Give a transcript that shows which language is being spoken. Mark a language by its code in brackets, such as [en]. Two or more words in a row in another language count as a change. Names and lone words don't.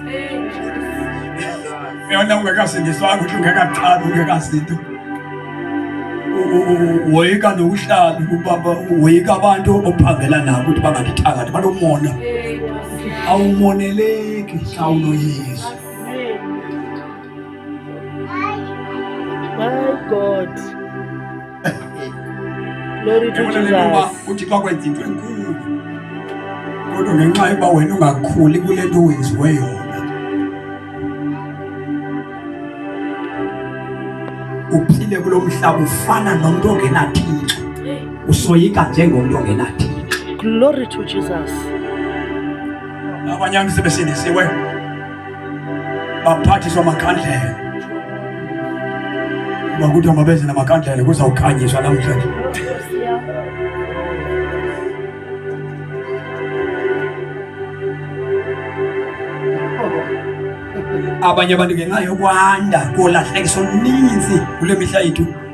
[xh] Yona ungekasindiswanga, uthi ungekaqali, ungekazinto. Woyika nokuhlala ubaba, woyika abantu ophangela nabo ukuthi bangakithakathi banomona. Awumoneleki xa unoYesu. [en] My God. Glory to [xh] Yabona le nto uba [en] Jesus. [xh] uthi xa kwenza into enkulu kodwa ngenxa yokuba wena ungakhuli kule nto wenziwe yona, uphile kulo mhlaba ufana nomntu ongenaThixo, usoyika njengomntu ongenaThixo. [en] Glory to Jesus. [xh] Abanye abantu sebesindisiwe baphathiswa amakhandlela, uba kuthiwa mabeze namakhandlela kuzawukhanyiswa namhlanje. Abanye abantu ngenxa yokwanda kolahlekiso oluninzi kule mihla yethu